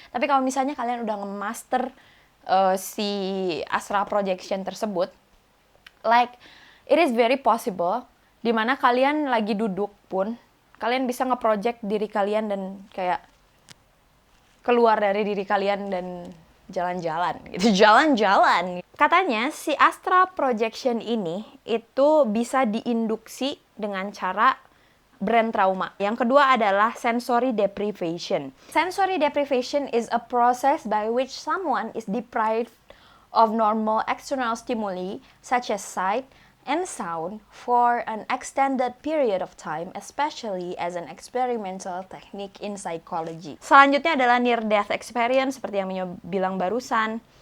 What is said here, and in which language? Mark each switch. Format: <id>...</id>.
<id>Tapi kalau misalnya kalian udah nge-master si astral projection tersebut,</id> <en>it is very possible</en> <id>dimana kalian lagi duduk pun, kalian bisa nge-project diri kalian dan kayak keluar dari diri kalian dan jalan-jalan gitu, jalan-jalan. Katanya si astral projection ini itu bisa diinduksi dengan cara brain trauma. Yang kedua adalah sensory deprivation.</id> <en>Sensory deprivation is a process by which someone is deprived of normal external stimuli such as sight and sound for an extended period of time, especially as an experimental technique in psychology.</en> <id>Selanjutnya adalah near death experience, seperti yang Minyo bilang barusan.</id>